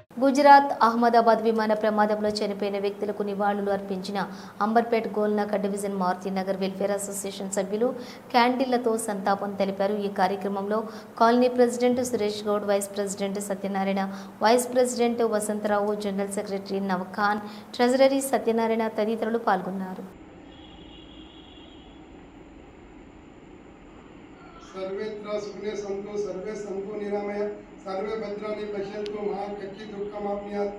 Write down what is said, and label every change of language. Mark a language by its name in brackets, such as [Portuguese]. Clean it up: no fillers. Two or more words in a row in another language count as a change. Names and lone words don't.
[Telugu] గుజరాత్ అహ్మదాబాద్ విమాన ప్రమాదంలో చనిపోయిన వ్యక్తులకు నివాళులు అర్పించిన అంబర్పేట్ గోల్నాక డివిజన్ మారుతి నగర్ వెల్ఫేర్ అసోసియేషన్ సభ్యులు క్యాండిళ్లతో సంతాపం తెలిపారు. ఈ కార్యక్రమంలో [English] colony president [Telugu] సురేష్ గౌడ్, [English] vice president [Telugu] సత్యనారాయణ, [English] vice president [Telugu] వసంతరావు, [English] general secretary [Telugu] నవఖాన్, ట్రెజరరీ సత్యనారాయణ తదితరులు పాల్గొన్నారు. [Sanskrit] सर्वेत्र सुखने संतो सर्वे संतो निरामय सर्वे भद्राणि पश्यन्तु मा कच्चित् दुःखमाप्नुयात्.